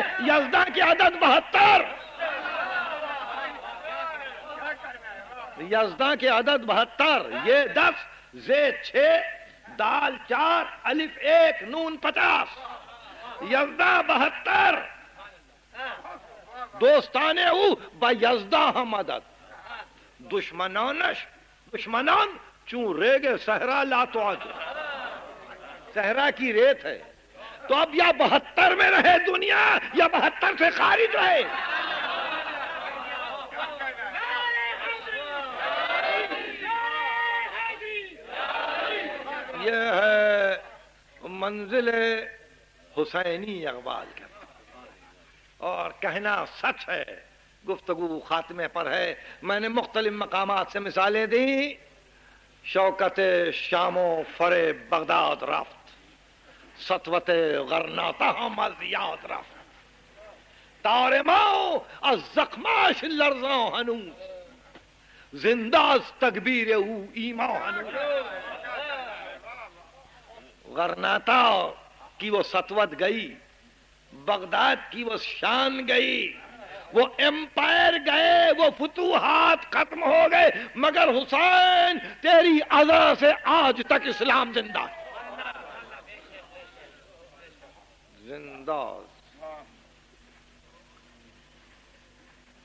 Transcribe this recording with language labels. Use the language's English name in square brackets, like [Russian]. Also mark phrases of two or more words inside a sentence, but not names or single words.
[Urdu] یزداں کی عدد 72، یزداں کے عدد 72. یہ 10 زید 6 دال 4 الف 1 نون 50. یزداں 72. [Persian] دوستانے او با یزداں ہم عدد. دشمنان چون ریگ صحرا لا تعد. [Urdu] صحرا کی ریت ہے تو اب یا 72 میں رہے دنیا یا 72 سے خارج رہے. یہ ہے منزل حسینی اقبال کا. اور کہنا سچ ہے، گفتگو خاتمے پر ہے. میں نے مختلف مقامات سے مثالیں دی. [Persian] شوکت شام و فر بغداد رفت، سطوت غرناطہ ہم از یاد رفت. تار ما از زخماش لرزاں هنوز، زندہ از تکبیر او ایمان هنوز. [Urdu] غرناطہ کی وہ سطوت گئی، بغداد کی وہ شان گئی، وہ امپائر گئے، وہ فتوحات ختم ہو گئے، مگر حسین تیری اذا سے آج تک اسلام زندہ زندہ.